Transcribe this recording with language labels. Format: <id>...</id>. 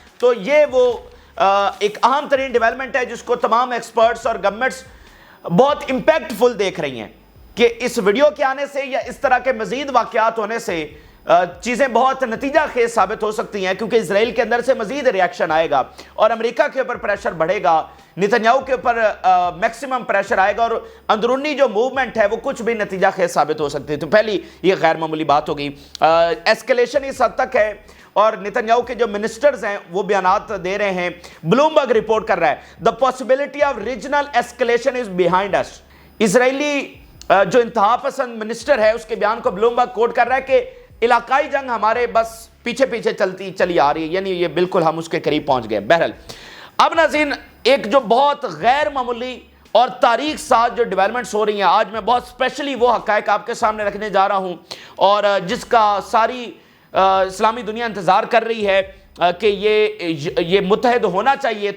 <ur>تو یہ وہ ایک اہم ترین ڈیولپمنٹ ہے جس کو تمام ایکسپرٹس اور گورنمنٹس بہت امپیکٹ فل دیکھ رہی ہیں کہ اس ویڈیو کے آنے سے یا اس طرح کے مزید واقعات ہونے سے چیزیں بہت نتیجہ خیز ثابت ہو سکتی ہیں, کیونکہ اسرائیل کے اندر سے مزید ریاکشن آئے گا اور امریکہ کے اوپر پریشر بڑھے گا, نتنیاہو کے اوپر میکسیمم پریشر آئے گا, اور اندرونی جو موومنٹ ہے وہ کچھ بھی نتیجہ خیز ثابت ہو سکتی ہے. تو پہلی یہ غیر معمولی بات ہوگی. ایسکلیشن اس حد تک ہے, اور نتنیاہو کے جو منسٹرز ہیں وہ بیانات دے رہے ہیں. بلومبرگ رپورٹ کر رہا ہے</ur> <en>the possibility of regional escalation is behind us.</en> <ur>اسرائیلی جو انتہا پسند منسٹر ہے اس کے بیان کو بلومبرگ کوٹ کر رہا ہے کہ علاقائی جنگ ہمارے بس پیچھے پیچھے چلی آ رہی ہے, یعنی یہ بالکل ہم اس کے قریب پہنچ گئے. بہرحال اب ناظرین ایک جو بہت غیر معمولی اور تاریخ ساتھ جو ڈیولپمنٹس ہو رہی ہیں, آج میں بہت اسپیشلی وہ حقائق آپ کے سامنے رکھنے جا رہا ہوں, اور جس کا ساری اسلامی دنیا انتظار کر رہی ہے کہ یہ متحد ہونا چاہیے.</ur>